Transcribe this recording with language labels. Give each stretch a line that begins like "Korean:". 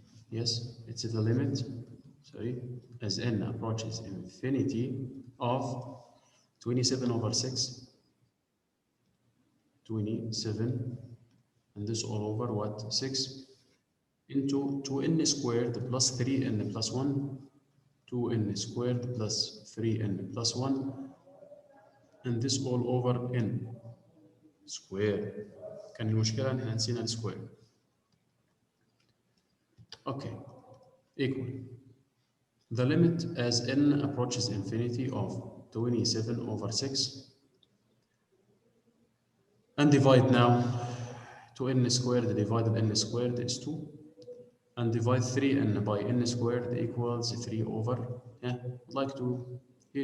English: Yes, it's the limit, as n approaches infinity of 27 over 6, 27, and this all over what? 6, into 2n squared plus 3n plus 1, 2n squared plus 3n plus 1, and this all over n square.
Arabic: كان المشكلة إن إحنا نسينا السكوير.
English: Okay, equal. The limit as n approaches infinity of 27 over 6, and divide now. 2n squared divided n squared is 2, and divide 3n by n squared equals 3 over, I'd like to hear